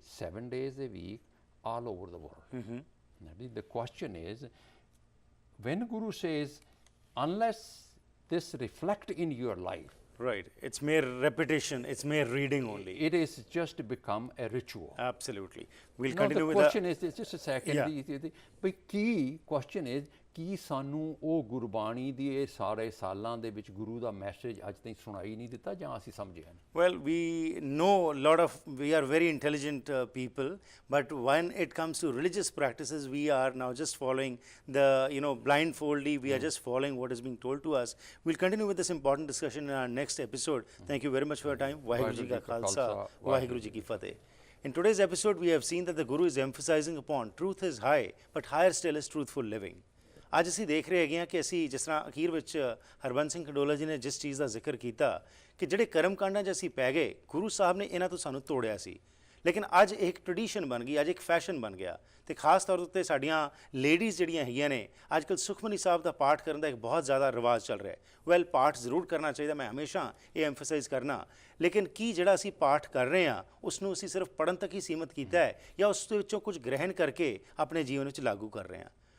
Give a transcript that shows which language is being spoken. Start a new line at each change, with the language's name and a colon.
English: 7 days a week, all over the world. Now, the question is, when Guru says, unless this reflect in your life, Right. It's mere repetition. It's mere reading only. it is just become a ritual. Absolutely. We'll Now, continue the with question is, just a second, Yeah. the key question is,
Punjabi: ਕੀ ਸਾਨੂੰ ਉਹ ਗੁਰਬਾਣੀ ਦੀ ਇਹ ਸਾਰੇ ਸਾਲਾਂ ਦੇ ਵਿੱਚ ਗੁਰੂ ਦਾ message ਅੱਜ ਤਾਈਂ ਸੁਣਾਈ ਨਹੀਂ ਦਿੱਤਾ ਜਾਂ ਅਸੀਂ ਸਮਝਿਆ ਨਹੀਂ
English: Well, we know a lot of, we are very intelligent people, but when it comes to religious practices, we are now just following the, blindfoldly, we are just following what is being told to us. We'll continue with this important discussion in our next episode. Thank you very much for your time.
Punjabi: Vaheguru Ji Ka Khalsa, Vaheguru Ji Ki Fateh.
English: In today's episode, we have seen that the Guru is emphasizing upon truth is high, but higher still is truthful living.
Punjabi: ਅੱਜ ਅਸੀਂ ਦੇਖ ਰਹੇ ਹੈਗੇ ਹਾਂ ਕਿ ਅਸੀਂ ਜਿਸ ਤਰ੍ਹਾਂ ਅਖੀਰ ਵਿੱਚ ਹਰਬੰਸ ਸਿੰਘ ਖਡੋਲਾ ਜੀ ਨੇ ਜਿਸ ਚੀਜ਼ ਦਾ ਜ਼ਿਕਰ ਕੀਤਾ ਕਿ ਜਿਹੜੇ ਕਰਮ ਕਾਂਡਾਂ 'ਚ ਅਸੀਂ ਪੈ ਗਏ ਗੁਰੂ ਸਾਹਿਬ ਨੇ ਇਹਨਾਂ ਤੋਂ ਸਾਨੂੰ ਤੋੜਿਆ ਸੀ ਲੇਕਿਨ ਅੱਜ ਇੱਕ ਟ੍ਰੈਡੀਸ਼ਨ ਬਣ ਗਈ ਅੱਜ ਇੱਕ ਫੈਸ਼ਨ ਬਣ ਗਿਆ ਤੇ ਖਾਸ ਤੌਰ ਉੱਤੇ ਸਾਡੀਆਂ ਲੇਡੀਜ਼ ਜਿਹੜੀਆਂ ਹੈਗੀਆਂ ਨੇ ਅੱਜ ਕੱਲ੍ਹ ਸੁਖਮਨੀ ਸਾਹਿਬ ਦਾ ਪਾਠ ਕਰਨ ਦਾ ਇੱਕ ਬਹੁਤ ਜ਼ਿਆਦਾ ਰਿਵਾਜ ਚੱਲ ਰਿਹਾ ਹੈ ਵੈਲ ਪਾਠ ਜ਼ਰੂਰ ਕਰਨਾ ਚਾਹੀਦਾ ਮੈਂ ਹਮੇਸ਼ਾ ਇਹ ਐਮਫਸਾਈਜ਼ ਕਰਨਾ ਲੇਕਿਨ ਕੀ ਜਿਹੜਾ ਅਸੀਂ ਪਾਠ ਕਰ ਰਹੇ ਹਾਂ ਉਸ ਨੂੰ ਅਸੀਂ ਸਿਰਫ ਪੜ੍ਹਨ ਤੱਕ ਹੀ ਸੀਮਤ ਕੀਤਾ ਹੈ ਜਾਂ ਉਸ ਦੇ ਵਿੱਚੋਂ ਕੁਝ ਗ੍ਰਹਿਣ ਕਰਕੇ ਆਪਣੇ ਜੀਵਨ ਵਿੱਚ ਲਾਗੂ ਕਰ ਰਹੇ ਹਾਂ